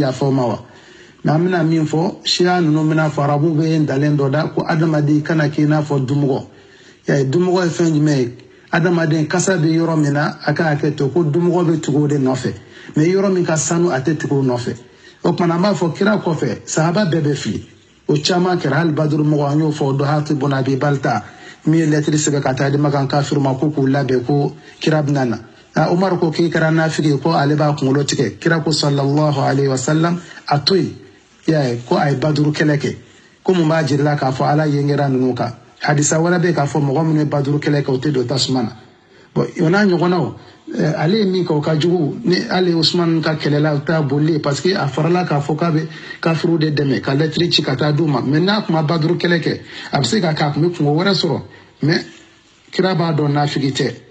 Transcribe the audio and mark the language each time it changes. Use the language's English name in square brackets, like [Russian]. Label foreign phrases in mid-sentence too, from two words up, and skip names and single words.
[Bambara] yafa o ma wa mɛ an bɛna min fɔ siya ninnu bɛna fɔ arabu bɛ dalen dɔ da ko adamaden kana k'i n'a fɔ dumɔgɔ dumɔgɔ ye fɛn jumɛn ye adamaden kasa bɛ yɔrɔ min na a ka hakɛ to ko dumɔgɔ bɛ tugu o de nɔfɛ mɛ yɔrɔ min ka sanu a tɛ tugu o nɔfɛ o tuma an b'a fɔ kira kɔfɛ sahaba bɛɛ bɛ fili o caman kɛra hali Baduru mɔgɔ an y'o fɔ do Hatib ibn Abi Balta min ye lɛtiri sɛbɛn ka taa di Makan kafiri ma ko k'u labɛn ko kira bɛna na Umar ko k'i kɛra nafigi ko ale b'a kunkolo tigɛ kira ko [Arabic] صلى الله عليه وسلم [Bambara] a to yen y'a ye ko a ye Baduru kɛlɛ kɛ ko mun b'a jirila k'a fɔ Ala ye ngera ninnu kan hadisa wɛrɛ bɛ k'a fɔ mɔgɔ minnu ye Baduru kɛlɛ kɛ o tɛ don tasuma na bon o n'a ɲɔgɔnnaw ale ye min kɛ o ka jugu ni ale Usman ka kɛlɛla o t'a boli parce que a farala k'a fɔ k'a bɛ kafiriw de dɛmɛ ka lɛtiri ci ka taa d'u ma mais n'a tun ma Baduru kɛlɛ kɛ a bɛ se ka kɛ a tun bɛ kungo wɛrɛ sɔrɔ mais kira b'a dɔn nafigi tɛ